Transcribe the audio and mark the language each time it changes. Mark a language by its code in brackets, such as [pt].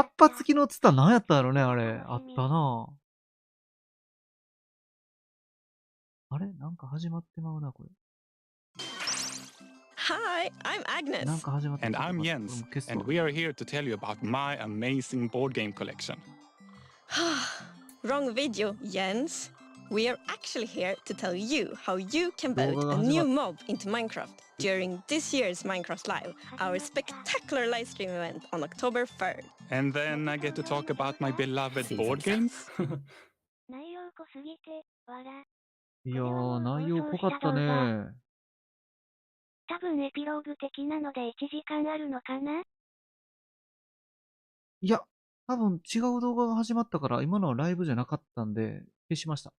[ja] っぱ付きのツタ何やったんやろね、あれ。あったなぁ。あれなんか始まってまうな、これ。 [en] Hi, I'm Agnes. [ja] なんか始まって [en] And I'm Jens, and we are here to tell you about my amazing board game collection. Wrong video, Jens. We are actually here to tell you how you can vote a new mob into Minecraft during this year's Minecraft Live, our spectacular live stream event on October 3rd. And then I get to talk about my beloved board games. [ja] 内容濃すぎて、わら。いやー、内容濃かったね。多分エピローグ的なので1時間あるのかな？いや、多分違う動画が始まったから、今のはライブじゃなかったんで、消しました。